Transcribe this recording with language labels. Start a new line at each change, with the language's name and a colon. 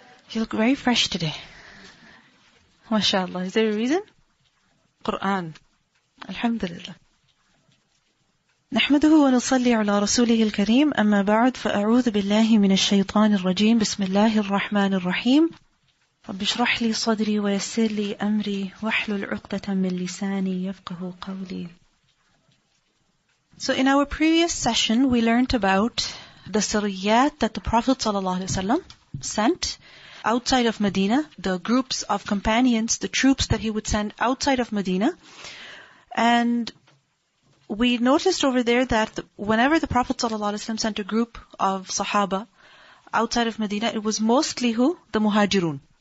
English: You look very fresh today. MashaAllah. Is there a reason? Quran. Alhamdulillah.
Arabic: نحمده ونصلي على رسوله الكريم أما بعد فأعوذ بالله من الشيطان الرجيم بسم الله الرحمن الرحيم رب اشرح لي صدري ويسر لي أمري واحلل عقدة من لساني يفقه قولي.
English: So in our previous session we learned about the sariyat that the Prophet ﷺ sent outside of Medina, the groups of companions, the troops that he would send outside of Medina. And we noticed over there that whenever the Prophet ﷺ sent a group of Sahaba outside of Medina, it was mostly who? The Muhajirun.